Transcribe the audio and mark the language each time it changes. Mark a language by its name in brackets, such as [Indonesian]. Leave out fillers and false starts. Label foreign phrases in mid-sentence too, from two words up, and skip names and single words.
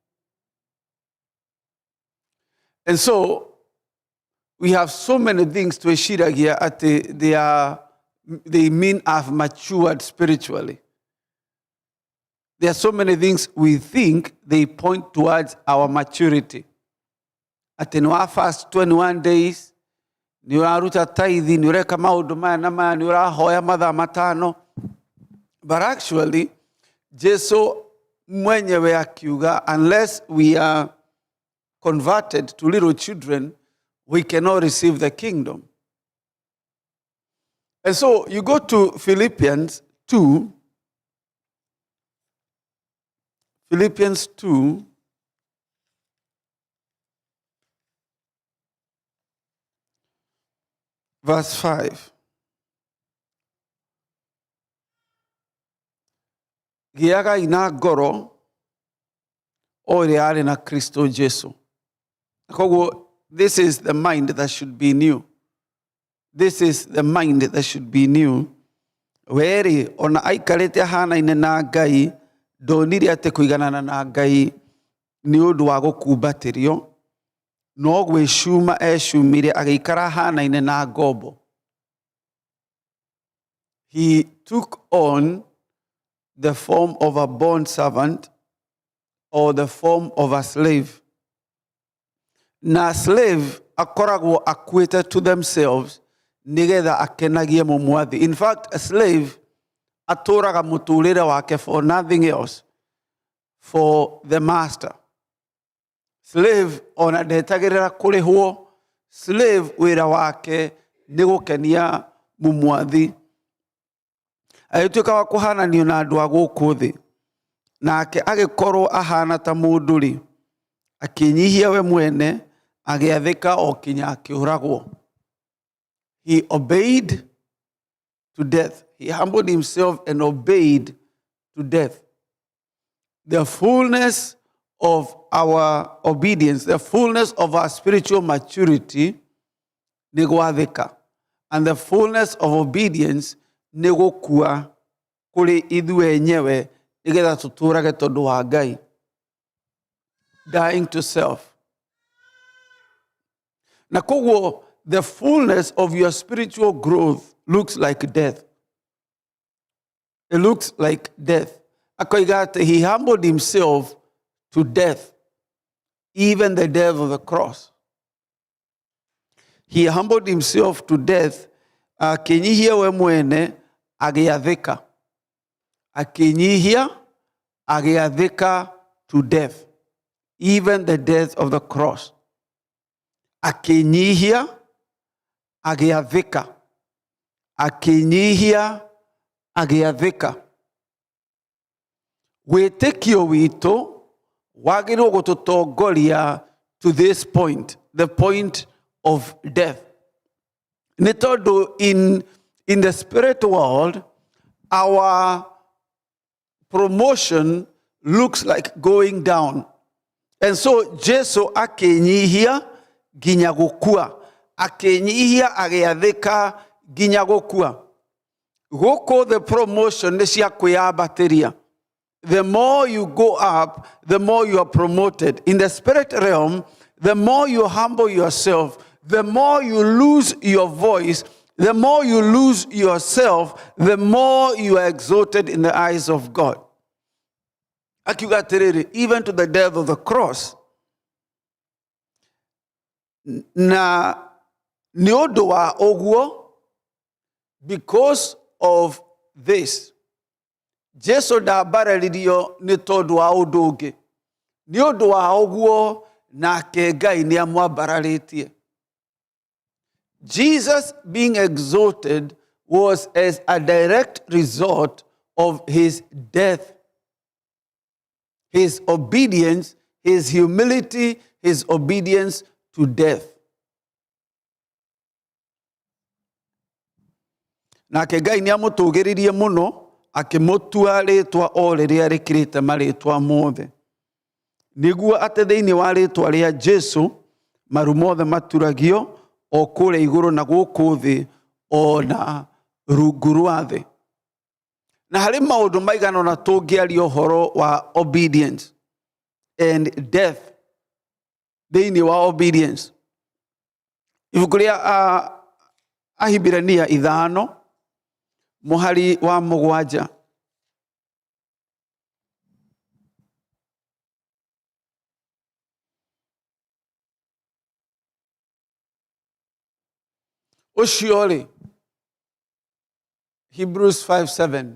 [English] And so we have so many things to share here at they mean I've matured spiritually. There are so many things we think they point towards our maturity. At in our first 21 days, [Kikuyu] ni uraruta tithe, ni ureka maundu maya na maya, ni urahoya mathaa matano. [English] But actually, [Kikuyu] Jesu mwenyewe akiuga, [English] unless we are converted to little children, we cannot receive the kingdom. And so you go to Philippians 2. Philippians 2. Verse 5. [Kikuyu] Giaga ina ngoro o ria ari na Kristo Jesu. [English] This is the mind that should be new. This is the mind that should be new. [Kikuyu] Weri ona aikarete hana-ine na Ngai, ndonire ate kuiganana na Ngai ni undu wa gukumbatirio, no gwicuma ecumire agikara hana-ine na ngombo. [English] He took on the form of a bond servant or the form of a slave. [Kikuyu] Na slave akoragwo akuite [English] to themselves [Kikuyu] nigetha akenagie mumwathi. [English] In fact, a slave [Kikuyu] aturaga muturire wake [English] for nothing else, for the master. [Kikuyu] Slave ona ndetagirira kurihwo. Slave wira wake ni gukenia mumwathi. Ayituika wa kuhananio na andu a guku thi, nake agikorwo ahana ta mundu ri, akinyihia we mwene, agiathika o kinya akiuragwo. [English] He obeyed to death. He humbled himself and obeyed to death. The fullness of our obedience, the fullness of our spiritual maturity, [Kikuyu] ni gwathika. [English] And the fullness of obedience [Kikuyu] ni gukua kuri ithuĩ enyewe nigetha tuturage tondu wa Ngai. [English] Dying to self. [Kikuyu] Na koguo [English] the fullness of your spiritual growth looks like death. It looks like death. He humbled himself to death, even the death of the cross. He humbled himself to death. [Kikuyu] Akinyihia we mwene agiathika. Akinyihia agiathika [English] to death, even the death of the cross. [Kikuyu] Akinyihia agiathika. Akinyihia agiathika. Wĩtĩkio witũ wagĩrĩirwo gũtũtongoria [English] to this point, the point of death. [Kikuyu] Nĩ tondũ [English] in the spirit world, our promotion looks like going down. And so [Kikuyu] Jesu akĩnyihia nginya gũkua. Akĩnyihia agĩathĩka nginya gũkua. Gũkũ [English] the promotion [Kikuyu] nĩ cia kwĩambatĩria. [English] The more you go up, the more you are promoted. In the spirit realm, the more you humble yourself, the more you lose your voice, the more you lose yourself, the more you are exalted in the eyes of God. Even to the death of the cross. [Kikuyu] Na nĩũndũ wa ũguo, [English] because of this, [Kikuyu] Jesu ndabarĩririo nĩ tondũ wa ũndũ ũngĩ. Nĩ ũndũ wa ũguo nake Ngai nĩamwambararĩtie. [English] Jesus being exalted was as a direct result of his death, his obedience, his humility, his obedience to death. [Kikuyu] Nake Ngai nĩamũtũgĩririe mũno, akĩmũtua rĩtwa o rĩrĩa rĩkĩrĩte marĩtwa mothe. Nĩguo atĩ thĩinĩ wa rĩtwa rĩa Jesu, maru mothe maturagio, o kũrĩa igũrũ na gũkũ thĩ, o na rungu rwa thĩ. Na harĩ maũndũ maigana ũna tũngĩaria ũhoro wa [English] obedience and death [Kikuyu] thĩinĩ wa obedience. Ibuku rĩa Ahibirania 5, mũhari wa 7. Ũcio rĩ, Hebrews 5:7.